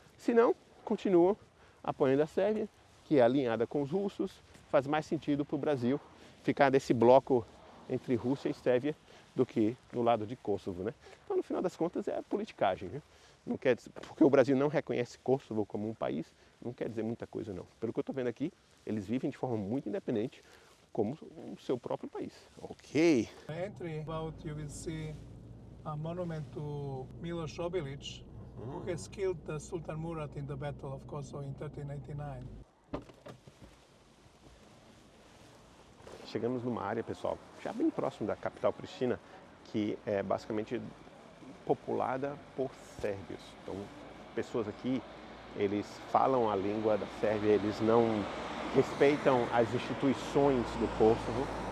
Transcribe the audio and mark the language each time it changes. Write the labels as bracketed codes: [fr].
[pt] Se não, continuam apoiando a Sérvia, que é alinhada com os russos, faz mais sentido para o Brasil ficar nesse bloco entre Rússia e Sérvia do que no lado de Kosovo, né? Então, no final das contas, é a politicagem, né? Não quer dizer, porque o Brasil não reconhece Kosovo como um país, não quer dizer muita coisa, não. Pelo que eu estou vendo aqui, eles vivem de forma muito independente, como o seu próprio país. Ok. [en] Entry about you will see a monument to Miloš Obilić, who has killed Sultan Murat in the Battle of Kosovo in 1389. [pt] Chegamos numa área, pessoal, já bem próximo da capital Pristina, que é basicamente populada por sérvios. Então, pessoas aqui, eles falam a língua da Sérvia, eles não respeitam as instituições do Kosovo,